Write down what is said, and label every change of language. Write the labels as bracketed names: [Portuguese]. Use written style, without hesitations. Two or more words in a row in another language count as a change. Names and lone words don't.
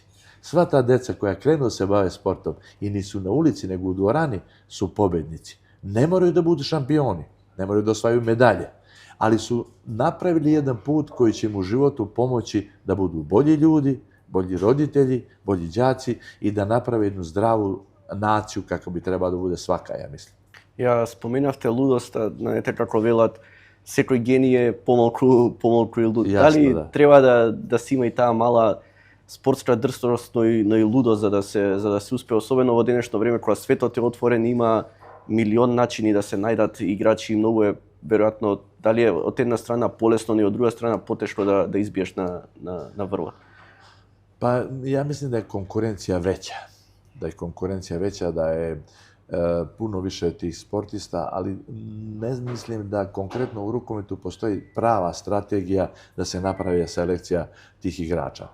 [Serbian] Sva ta deca koja krenu da se bave sportom i nisu na ulici, nego u dvorani, su pobednici. Ne moraju da budu šampioni, ne moraju da osvajaju medalje, ali su napravili jedan put koji će im u životu pomoći da budu bolji ljudi, bolji roditelji, bolji đaci i da naprave jednu zdravu naciju kako bi trebala da bude svaka, ja mislim. [Macedonian] Ја споменавте лудоста, знаете како велат, секој гений е помалку и луд. Дали треба да се има и таа мала спортска дрстост, но и лудост за да се успее, особено во денешно време кога светот е отворен, има милион начини да се најдат играчи, многу е веројатно дали е од една страна полесно, но и од друга страна потешко да избиеш на врва. [Serbian] Pa ja mislim da je konkurencija veća. je konkurencija veća, da je puno više tih sportista, ali ne mislim da konkretno u rukometu postoji prava strategija da se napravi selekcija tih igrača.